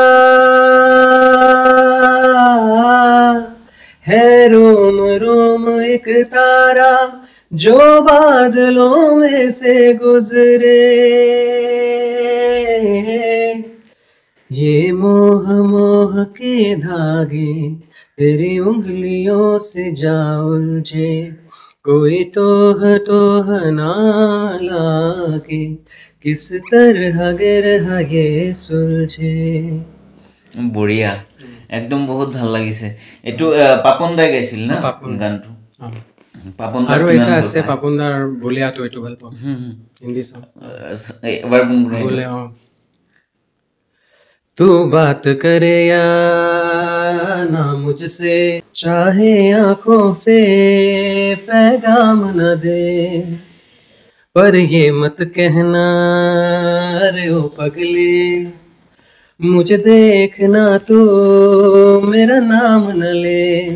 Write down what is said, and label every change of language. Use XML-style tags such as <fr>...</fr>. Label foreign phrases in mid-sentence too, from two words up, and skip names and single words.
<hi>है रोम रोम एक तारा जो बादलों में से गुजरे ये मोह मोह के धागे तेरी उंगलियों से जा उलझे कोई तोह तोह ना लागे किस तरह गिर ये सुलझे</hi> <as>বঢ়িয়া একদম বহুত ভাল লাগিছে এইটো পাপন দাই গাইছিল না গানটো পাপন দাৰ আৰু এটা আছে পাপন দাৰ বলিয়াটো এইটো ভাল পাওঁ হিন্দী সং এবাৰ গুণগুণাই</as> <hi>बोले तू बात करे या ना मुझसे चाहे आंखों से पैगाम न दे पर ये मत कहना रे ओ पगली मुझे देखना तू मेरा नाम न ले</hi>